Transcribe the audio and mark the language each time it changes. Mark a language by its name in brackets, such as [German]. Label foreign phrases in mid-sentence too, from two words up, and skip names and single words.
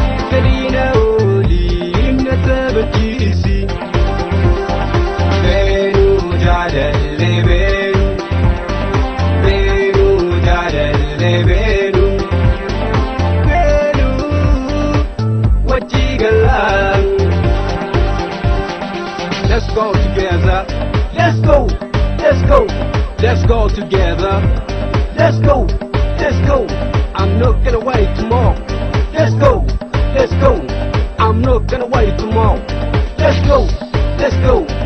[Oromo] Fedhiina olii na taphachiisi. Beenuu jaalalle beenuu. Beenuu jaalalle beenuu. Beenuu wajji galaa. [English] Let's go together. Let's go. Let's go. Let's go together. Let's go. Let's go. I'm not gonna wait tomorrow. Let's go. Let's go. I'm not gonna wait tomorrow. Let's go. Let's go.